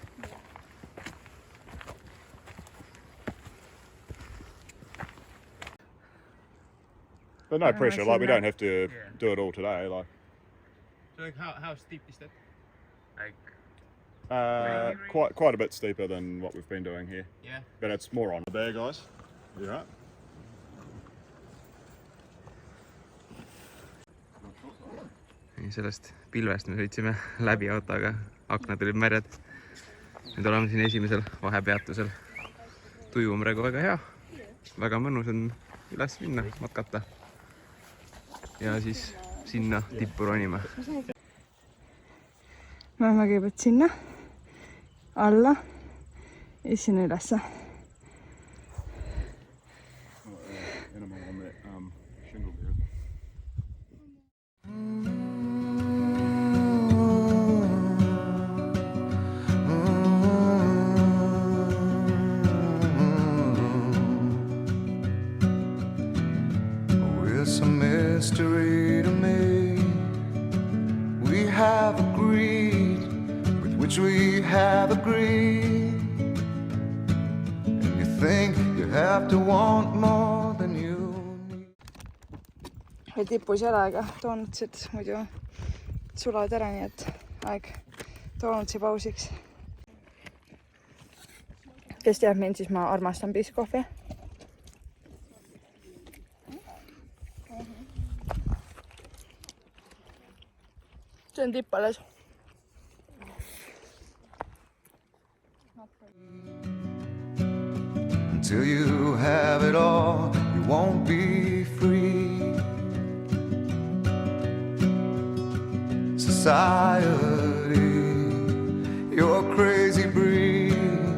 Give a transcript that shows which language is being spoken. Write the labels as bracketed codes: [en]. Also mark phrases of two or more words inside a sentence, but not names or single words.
[en] But no pressure, like we don't have to do it all today. Like, So like how steep is that? Like quite a bit steeper than what we've been doing here. yeah. But it's more on there, guys. You right? [et] Sellest pilvest me sõitsime läbi autoga, aknad olid märjad. Nüüd oleme siin esimesel vahepeatusel. Tuju on praegu väga hea, väga mõnus on üles minna, matkata ja siis sinna tippu ronima. Me oleme kõigepealt sinna, alla ja sinna ülesse. [en] Animal on that shingle there. It's a mystery to me. We have agreed with which we have agreed. And you think you have to want more than you need. [et] Ja tipus jalaga doonutsid, muidu sulad ära, nii et aeg doonutsi pausiks. Kes teab mind, siis ma armastan Biscoffi. See on tipp alles. [en] Until you have it all, you won't be free. Society, you're a crazy breed.